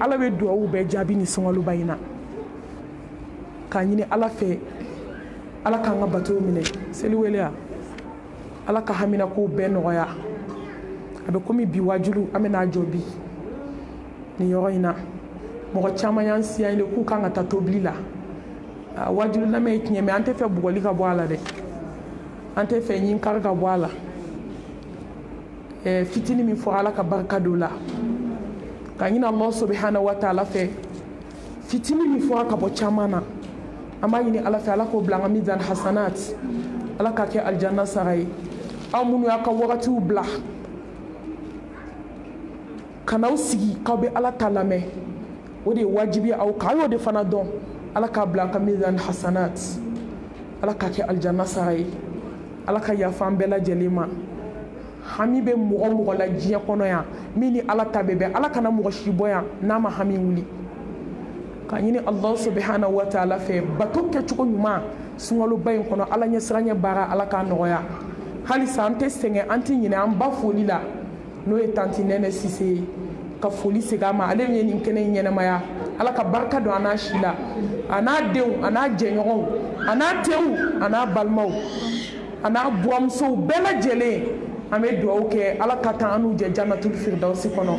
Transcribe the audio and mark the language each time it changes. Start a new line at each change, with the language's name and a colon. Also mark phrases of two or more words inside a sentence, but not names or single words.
Bambara: ala be duwawu bɛɛ jaabi ni sunkaloba in na k'a ɲini ala fɛ ala k'an ka batow minɛ seli weleya ala ka haminakow bɛɛ nɔgɔya a bɛ komi bi wajulu an bɛ n'a jɔ bi nin yɔrɔ in na mɔgɔ caman y'an siya de k'u kan ka taa tobili la wajulu lamɛn ye tiɲɛ mɛ an tɛ fɛ bugɔli ka bɔ a la dɛ an tɛ fɛ ɲinkari ka bɔ a la fitini min fɔ ala ka barika don la ka ɲini
Arabic: الله سبحانه وتعالى
Bambara: fɛ fitini min fɔra ka bɔ caman na an b'a ɲini ala fɛ ala k'o bila an ka
Arabic: ميزان حسنات
Bambara: ala k'a kɛ aljanna sara ye aw minnu y'a ka wagatiw bila ka n'aw sigi k'aw bɛ ala ta lamɛn o de ye wajibi aw kan a y'o de fana dɔn ala k'a bila an ka
Arabic: ميزان حسنات
Bambara: ala k'a kɛ aljanna sara ye ala ka yafa an bɛɛ lajɛlen ma hami bɛ mɔgɔ mɔgɔ la diɲɛ kɔnɔ yan min ni ala ta bɛ bɛn ala kana mɔgɔ si bɔ yan n'a ma hami wuli ka ɲini
Arabic: الله سبحانه وتعالى
Bambara: fɛ bato kɛcogo ɲuman sunkaloba in kɔnɔ ala ɲɛsiranɲɛ baara ala k'a nɔgɔya halisa an tɛ sɛgɛn an tɛ ɲinɛ an ba foli la n'o ye tanti nɛnɛ sise ye ka foli segin a ma ale ye nin kɛnɛ in ɲɛnɛmaya ala ka barika don a n'a si la a n'a denw a n'a jɛɲɔgɔnw a n'a teriw a n'a balimaw a n'a buwamusow bɛɛ lajɛlen an bɛ dugawu kɛ ala ka taa an n'u jɛ
Arabic: جنة الفردوس
Bambara: kɔnɔ